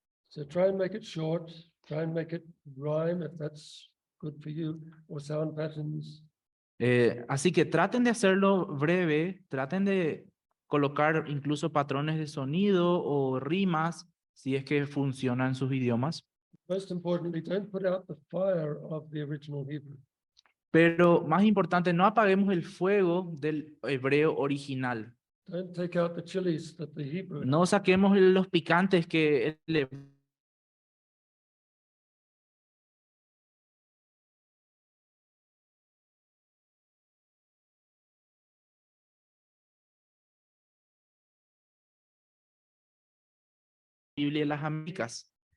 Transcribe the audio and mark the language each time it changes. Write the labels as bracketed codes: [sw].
[en] So try and make it short, try and make it rhyme if that's good for you, or sound patterns. [es] Así que traten de hacerlo breve, traten de colocar incluso patrones de sonido o rimas, si es que funciona en sus idiomas. [en] Most importantly, don't put out the fire of the original Hebrew. [es] Pero más importante, no apaguemos el fuego del hebreo original. [en] Don't take out the chilies that the Hebrew had. [es] No saquemos los picantes que el Biblia y las Américas.